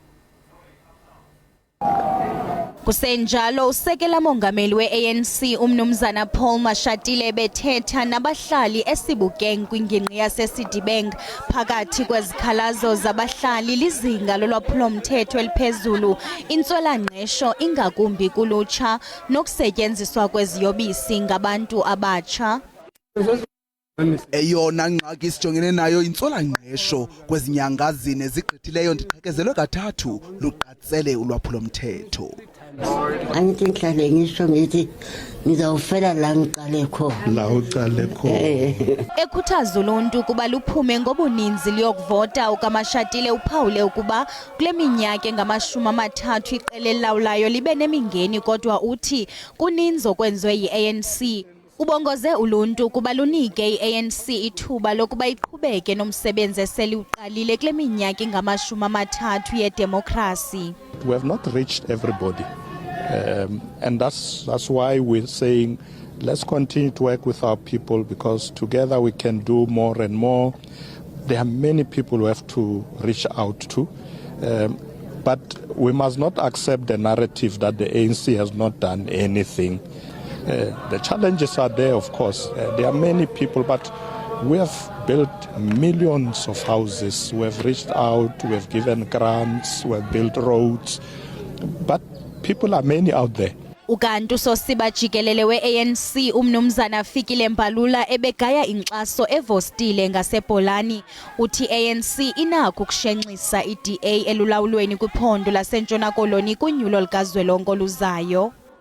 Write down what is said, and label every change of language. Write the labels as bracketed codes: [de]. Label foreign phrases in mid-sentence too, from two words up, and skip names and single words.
[xh] Kusenjalo usekela mongameli we-ANC uMnumzana Paul Mashatile bethetha nabahlali eSebokeng kwingingqi yaseCitibank phakathi kwezikhalazo zabahlali lizinga lolwaphulomthetho eliphezulu, intswelangqesho ingakumbi kulutsha nokusetyenziswa kweziyobisi ngabantu abatsha. Eyona ngxaki sijongene nayo intswelangqesho kwezinyanga zine zigqithileyo ndiqhekezelwe kathathu luqatsele ulwaphulomthetho. [zu] Angithi ngihlale ngisho ngithi ngizawufela la ngiqale khona. [xh] Ekhuthaza uluntu kuba luphume ngobuninzi liyokuvota. ukaMashatile uphawule ukuba kule minyaka engama-30 iqela elilawulayo libe nemingeni, kodwa uthi kuninzi okwenziwe yi-ANC. Ubongoze uluntu kuba lunike i-ANC ithuba lokuba iqhubeke nomsebenzi eseliwuqalile kule minyaka engama-30 yedemokrasi. [en] We have not reached everybody, and that's why we're saying let's continue to work with our people, because together we can do more and more. There are many people we have to reach out to, but we must not accept the narrative that the ANC has not done anything. The challenges are there, of course. There are many people, but we have built millions of houses. We have reached out, we have given grants, we have built roads, but people are many out there. [xh] Ukanti usosiba jikelele we-ANC uMnumzana Fikile Mbalula ebegaya inkxaso evostile ngaseBholani. Uthi ANC inakho ukushenxisa i-DA elulawulweni kwiphondo laseNtshona Koloni kunyulo likazwelonke oluzayo.